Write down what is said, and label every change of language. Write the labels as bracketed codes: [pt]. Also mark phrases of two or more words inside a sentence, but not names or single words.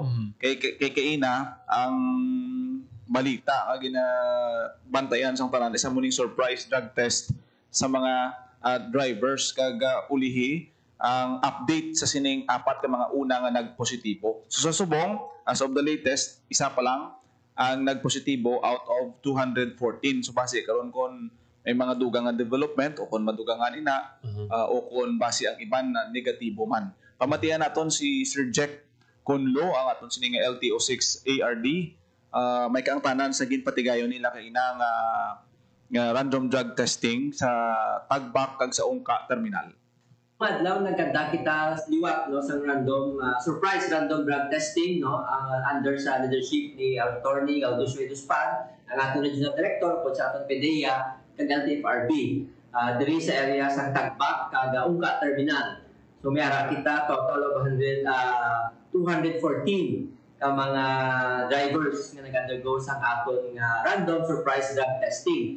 [hil] Kay ina ang balita nga ginabantayan sang tanan isa mo ning [en] surprise drug test [hil] sa mga drivers kag ulihi ang update sa sining apat ka mga una nga nagpositibo. So sa subong, [en] as of the latest, [hil] isa pa lang ang nagpositibo [en] out of [hil] 214. So base karon kon may mga dugang nga development o kon madugangan ina o kon base ang iban na negatibo man. Pamatian naton si Sir Jack Conlo ang aton sining LTO6 ARD. May kaangtanan sa ginpatigayon nila kay ina nga [en] random drug testing [hil] sa Tagbak kag sa Ungka Terminal. Madlaw nagkanda kita liwat no sa [en] random surprise random drug testing [hil] no under sa leadership ni Attorney Gaudencio Hiduspan [tl] ang ating [en] regional director [hil] po sa ating PDEA kag LTFRB diri sa area sa Tagbak kag Ungka Terminal. So may ara kita [en] total of [hil] 214 ka mga drivers nga nag-undergo sa aton [en] random surprise drug testing.